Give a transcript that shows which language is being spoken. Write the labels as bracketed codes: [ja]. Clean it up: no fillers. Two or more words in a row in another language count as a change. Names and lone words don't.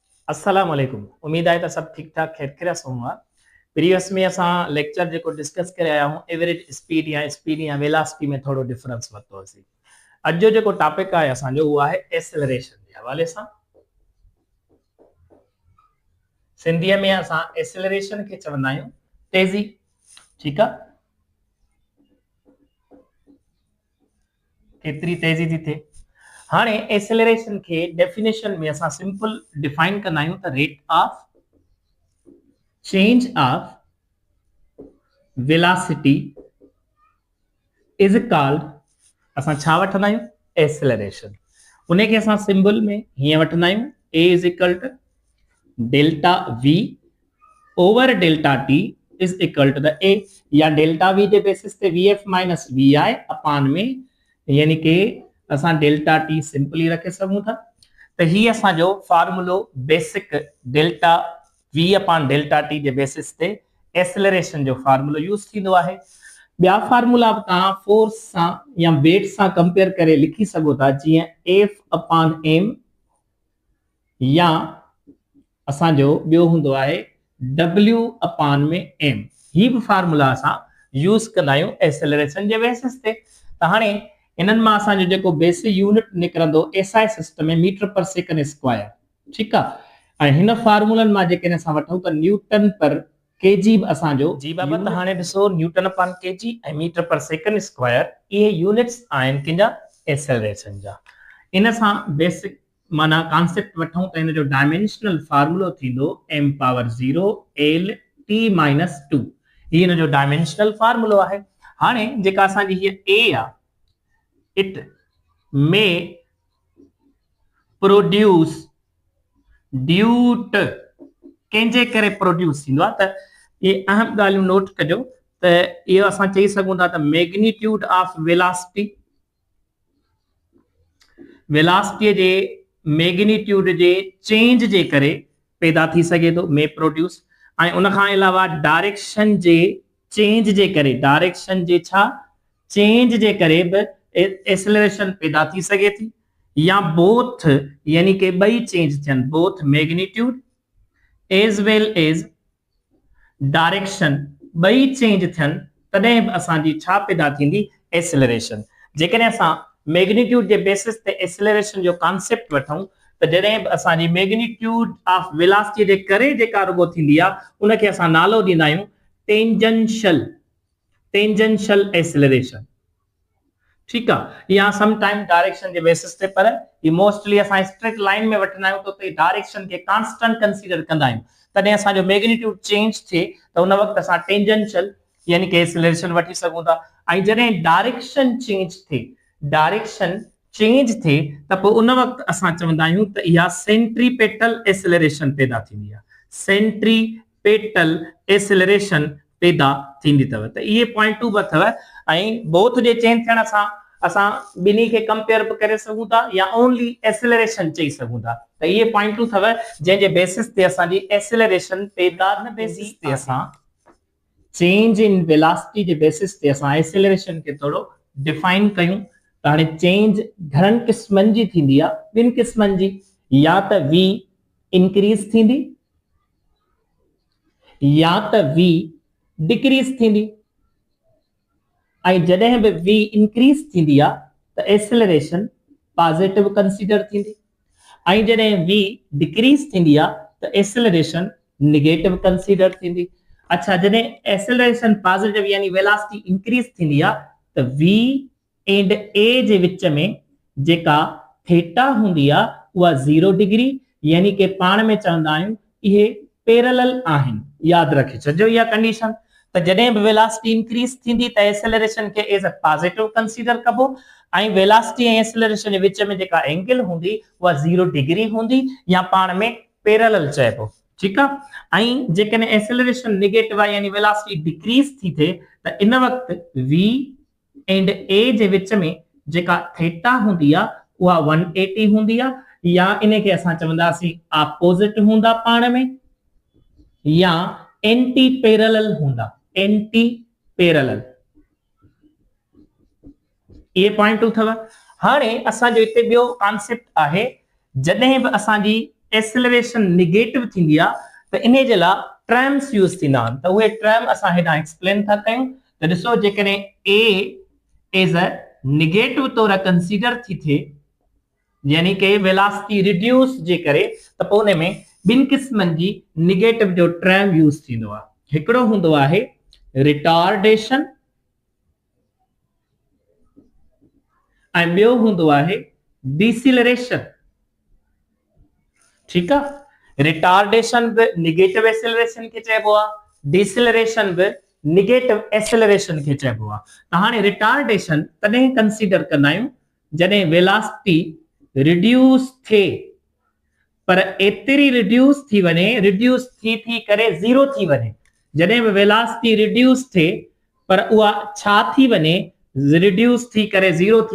[ar] السلام عليكم. [sd] उम्मीद आहे त [hi] सब ठीक ठाक खैर खैरियत होगा। [sd] प्रीवियस में असां लेक्चर जो डिस्कस करे [hi] आया हूं [en] average speed [sd] या वेलोसिटी में थोड़ो डिफरेंस वरितोसीं। अॼु जो जेको टॉपिक आहे असांजो उहो आहे एक्सेलरेशन जे हवाले सां। सिंधीअ में असां एक्सेलरेशन खे चवंदा आहियूं तेज़ी। ठीकु आहे, केतिरी तेज़ी थी थिए। हाणे एक्सेलरेशन के डेफिनेशन में असां [en] simple define [sd] कंदा आहियूं त [en] rate of change of velocity is called, [sd] असां छा वठंदा आहियूं, एक्सेलरेशन। उन खे असां सिंबल में हीअं वठंदा आहियूं [en] a is equal to delta v over delta t is equal to the a, [sd] या [en] delta v [hi] के बेसिस पे [en] vf minus vi [sd] अपान में, यानी कि असां [en] delta t simply [sd] रखे सघूं था। त ही असांजो फार्मूलो [en] basic delta v [sd] अपान [en] delta t [hi] के बेसिस पे [sd] एक्सेलरेशन जो फार्मूलो यूज थींदो आहे। ॿिया फार्मूला तव्हां फोर्स सां या वेट सां कंपेयर करे लिखी सघो था, जीअं [en] F upon m, [sd] या असांजो ॿियो हूंदो आहे W अपान में m। ही भी फार्मूला असां यूज कंदा आहियूं एक्सेलरेशन जे बेसिस ते। त हाणे इन्हनि मां असांजो जेको [en] basic unit [sd] निकिरंदो [en] SI system [sd] में [en] meter per second square. [sd] ठीकु आहे, ऐं हिन फार्मूलनि मां जेकॾहिं असां वठूं त [en] newton per kg [sd] असांजो जी बाबा। त हाणे ॾिसो, [en] newton upon kg [sd] ऐं [en] meter per second square [sd] इहे यूनिट्स आहिनि किंजा, एक्सेलरेशन जा। इन सां बेसिक माना कॉन्सेप्ट वठूं त इन जो डायमेंशनल फार्मूलो थींदो [en] m power 0 l t minus 2. [sd] ही इन जो डायमेंशनल फार्मूलो आहे। हाणे जेका असांजी हीअ a आहे, [en] it may produce due to, [sd] कंहिंजे करे प्रोड्यूस थींदो आहे, त ये अहम ॻाल्हियूं नोट कजो। त इहो असां चई सघूं था त [en] magnitude of velocity, [sd] वेलोसिटी जे मैग्नीट्यूड जे चेंज जे करे पैदा थी सके थो [en] may produce, [sd] ऐं उन खां अलावा डायरेक्शन जे चेंज जे करे, डायरेक्शन जे छा चेंज जे करे बि एक्सेलरेशन पैदा थी सके थी, या बोथ, यानी कि ॿई चेंज थियनि, [en] both magnitude as well as direction [sd] ॿई चेंज थियनि, तॾहिं बि असांजी छा पैदा थींदी, एक्सेलरेशन। जेकॾहिं असां मैग्नीट्यूड जे बेसिस ते एक्सेलरेशन जो कॉन्सेप्ट वठूं त जॾहिं बि असांजी [en] magnitude of velocity [sd] जे करे जेका रुगो थींदी आहे, उनखे असां नालो ॾींदा आहियूं [en] tangential, tangential acceleration. [sd] ठीकु आहे, या [en] some time [sd] डायरेक्शन जे बेसिस ते, पर ही मोस्टली असां [en] straight line [sd] में वठंदा आहियूं, तो डायरेक्शन खे [en] constant consider [sd] कंदा आहियूं। तॾहिं असांजो मैग्नीट्यूड चेंज थिए त उन वक़्तु असां टेंजेंशियल यानी कि एक्सेलरेशन वठी सघूं था। ऐं जॾहिं [en] direction change [sd] थिए, [en] direction change [sd] थिए त पोइ उन वक़्तु असां चवंदा आहियूं त इहा [en] centripetal acceleration [sd] पैदा थींदी आहे, [en] centripetal acceleration [sd] पैदा थींदी अथव। त इहे पॉइंटूं बि अथव, ऐं बोथ जे चेंज थियण सां असां ॿिन्ही खे कंपेयर बि करे सघूं था, या [en] only acceleration [sd] चई सघूं था। त इहे पॉइंटूं अथव जंहिंजे बेसिस ते असांजी एक्सेलरेशन पैदा न बेसिस ते असां [en] change in velocity [sd] जे बेसिस ते असां एक्सेलरेशन खे थोड़ो डिफाइन कयूं। त हाणे चेंज घणनि क़िस्मनि जी थींदी आहे, ॿिनि क़िस्मनि जी, या त v इंक्रीज थींदी या त v डिक्रीज थींदी। ऐं जॾहिं बि v इंक्रीज थींदी आहे त [en] acceleration positive consider [sd] थींदी, ऐं जॾहिं v डिक्रीज थींदी आहे त [en] acceleration negative consider [sd] थींदी। अच्छा, जॾहिं [en] acceleration positive [sd] यानी [en] velocity increase [sd] थींदी आहे त [en] v and a [sd] जे विच में जेका थीटा हूंदी आहे उहा 0 डिग्री, यानी कि पाण में चवंदा आहियूं इहे पैरेलल आहिनि। यादि रखे छॾिजो इहा कंडीशन। त जॾहिं बि [en] velocity increase [sd] थींदी त एक्सेलरेशन खे [en] as a positive consider [sd] कबो, ऐं वेलोसिटी ऐं एक्सेलरेशन जे विच में जेका एंगल हूंदी उहा 0 डिग्री हूंदी, या पाण में पैरेलल चइबो। ठीकु आहे, ऐं जेकॾहिं [en] acceleration negative [sd] आहे यानी [en] velocity decrease [sd] थी थिए त इन वक़्तु [en] v and a [sd] जे विच में जेका थीटा हूंदी आहे उहा 180 हूंदी आहे, या इन खे असां चवंदासीं ऑपोजिट हूंदा पाण में, या [en] anti parallel [sd] हूंदा, [en] anti parallel. [sd] ये पॉइंट अथव। हाणे असांजो हिते ॿियो कॉन्सेप्ट आहे, जॾहिं बि असांजी एक्सेलरेशन निगेटिव थींदी आहे त इन जे लाइ टर्म्स यूज़ थींदा आहिनि त उहे टर्म असां हेॾां एक्सप्लेन था कयूं त ॾिसो जेकॾहिं [en] a is a negative [sd] तौर कंसीडर थी थिए यानी कि [en] velocity reduce [sd] जे करे त पोइ उन में ॿिनि क़िस्मनि जी निगेटिव जो टर्म यूज़ थींदो आहे हिकिड़ो हूंदो आहे रिटार्डेशन ऐं ॿियो हूंदो आहे डिसिलरेशन ठीक है रिटार्डेशन बि [en] negative acceleration [sd] खे चइबो आहे डिसिलरेशन बि [en] negative acceleration [sd] खे चइबो आहे त हाणे रिटार्डेशन तॾहिं कंसीडर कंदा आहियूं जॾहिं [en] velocity reduce [sd] थिए पर एतिरी रिड्यूस थी वञे रिड्यूस थी करे ज़ीरो थी वञे जॾहिं बि [en] velocity reduce [sd] थिए पर उहा छा थी वञे रिड्यूस थी करे ज़ीरो थी